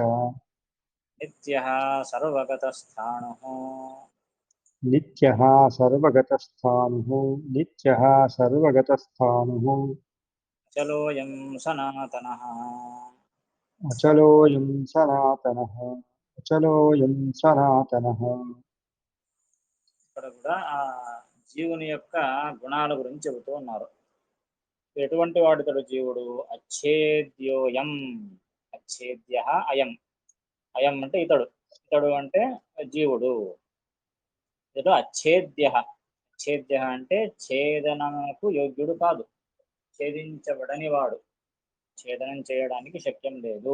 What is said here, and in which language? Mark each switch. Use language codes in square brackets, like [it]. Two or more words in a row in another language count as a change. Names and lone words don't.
[sa] नित्यः सर्वगतस्थाणुः नित्यः सर्वगतस्थाणुः नित्यः सर्वगतस्थाणुः अचलोऽयं सनातनः अचलोऽयं सनातनः अचलोऽयं सनातनः। [te] ఇక్కడ కూడా ఆ జీవుని యొక్క గుణాల గురించి చెబుతూ ఉన్నారు. ఎటువంటి వాడుతాడు జీవుడు? [sa] అచ్ఛేద్యోయం, అచ్ఛేద్య అయం, [te] అయం అంటే ఇతడు, ఇతడు అంటే జీవుడు. ఇతడు అచ్ఛేద్య, అచ్ఛేద్య అంటే ఛేదనకు యోగ్యుడు కాదు, ఛేదించబడని వాడు, ఛేదనం చేయడానికి శక్యం లేదు.